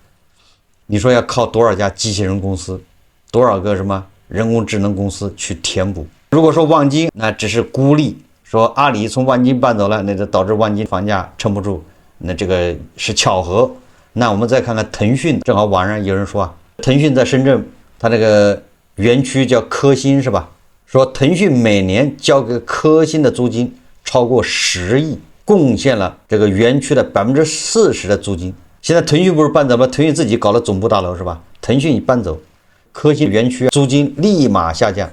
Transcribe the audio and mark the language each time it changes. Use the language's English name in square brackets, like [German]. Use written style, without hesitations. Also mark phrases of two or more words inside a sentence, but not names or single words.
[Chinese] 你說要靠多少家机器人公司，多少個什麼人工智能公司去填補？如果说望京那只是孤立，說阿里從望京搬走了，那就導致望京房價撐不住，那這個是巧合。那我們再看看騰訊，正好網上有人說啊，騰訊在深圳，它這個園區叫科欣是吧？說騰訊每年交給科欣的租金超過10億，貢獻了這個園區的40%的租金。現在騰訊不是搬走吗？騰讯自己搞了總部大樓是吧？腾讯一搬走，科欣園區租金立馬下降。